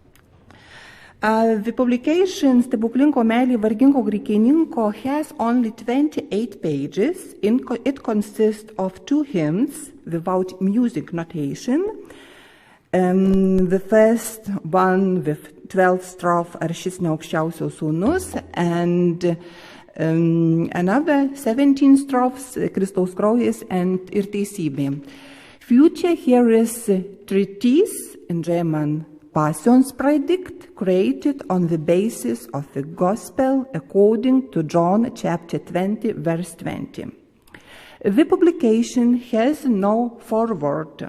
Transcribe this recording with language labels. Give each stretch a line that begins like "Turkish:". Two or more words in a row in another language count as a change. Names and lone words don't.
English: The publication Stebuklingo Meile wargingo Griekininko has only 28 pages. It consists of 2 hymns without music notation. The first one with 12 strophe Ar šis ne aukščiausio sūnus, and another 17 strophes Kristaus kraujas and ir teisybė. Future here is treatise in German, Passionspredigt, created on the basis of the Gospel according to John chapter 20, verse 20. The publication has no foreword.